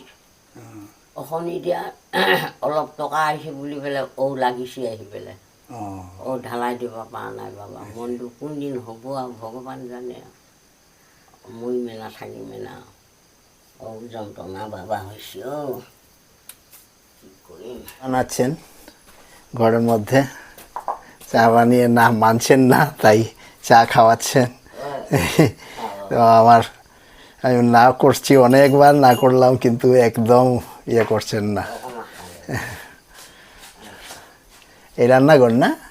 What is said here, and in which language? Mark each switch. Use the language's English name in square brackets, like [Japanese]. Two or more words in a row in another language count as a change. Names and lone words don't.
[Assamese] অখন এতিয়া অলপ টকা আহিছে বুলি পেলাই লাগিছে আহি পেলাই। ঢালাই দিব পৰা নাই বাবা। মনটো কোনদিন হ'ব আৰু ভগৱান জানে আৰু। মৰি মেলা থাকি মেলা যন্ত্ৰণা বাবা হৈছে। কি কৰিম। [Bangla] বানাচ্ছেন ঘরের মধ্যে, চা বানিয়ে না মানছেন না, তাই চা খাওয়াচ্ছেন। তো আমি না করছি অনেকবার, না করলাম, কিন্তু একদম ইয়ে করছেন না। এই রান্নাঘর না?